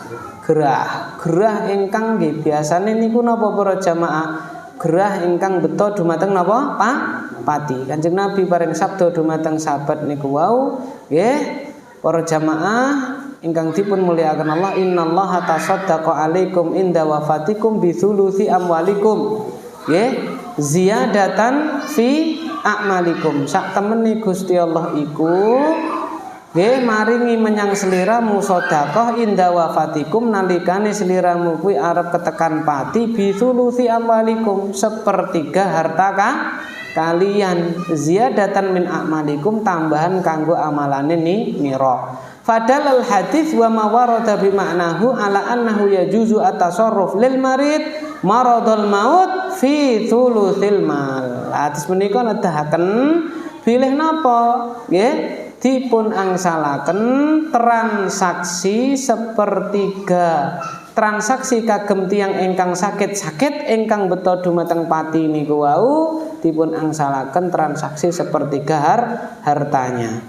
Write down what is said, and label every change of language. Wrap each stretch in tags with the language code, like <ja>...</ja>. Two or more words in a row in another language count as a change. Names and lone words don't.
<jv>Gerah ingkang nggih biasane niku napa para jamaah? Gerah ingkang beto dumateng napa, Pak? Pati. Kanjeng Nabi paring sabda dumateng sahabat niku wau nggih para jamaah ingkang dipun mulyakaken Allah,</jv> <ar>إن الله تصدق عليكم عند وفاتكم بثلث أموالكم. Nggih, زيادة في أعمالكم.</ar> <jv>Sak temene Gusti Allah iku nggih maringi menyang sliramu sedekah</jv> <ar>عند وفاتكم</ar> <jv>nalikane sliramu kuwi arep ketekan pati</jv> <ar>بثلث أموالكم</ar> <jv>1/3</jv> <id>harta kalian,</id> <ar>زيادة من أعمالكم</ar> <jv>tambahan kanggo amalane nira.</jv> <ar>فدل الحديث وما ورد بمعناه على أنه يجوز التصرف للمريض مرض الموت في ثلث المال.</ar> <jv>Hadis menika nedahaken bilih napa? Nggih, dipun angsalaken transaksi 1/3. Transaksi kagem tiyang ingkang sakit-sakit ingkang beto dumateng pati niku wau dipun angsalaken transaksi 1/3 hartanya.</jv>